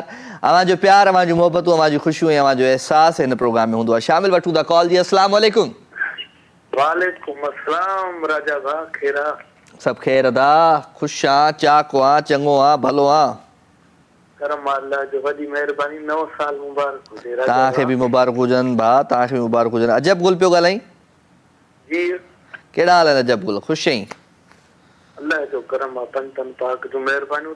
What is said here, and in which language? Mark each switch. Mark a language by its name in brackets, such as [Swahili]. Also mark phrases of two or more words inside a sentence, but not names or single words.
[Sindhi] अवांजो प्यार, अवांजूं मोहबतूं, अवांजूं ख़ुशियूं ऐं अवांजो अहसास हिन प्रोग्राम में हूंदो आहे। शामिल वठूं था कॉल जी। [Arabic] السلام عليكم. وعليكم السلام [Sindhi] राजा भा, खेरा सभु ख़ैर अदा, ख़ुशि आं, चाक आं, चङो आं, भलो आं। करम अल्लाह जो वॾी महिरबानी। नओं साल मुबारक हुजे राजा तव्हांखे बि मुबारक हुजनि भाउ, तव्हांखे बि मुबारक हुजनि। अजब गुल पियो ॻाल्हाईं? जी कहिड़ा हाल आहिनि अजब गुल? ख़ुशि आहीं? अल्लाह जो करम आहे, पंतन पाक जो महिरबानी।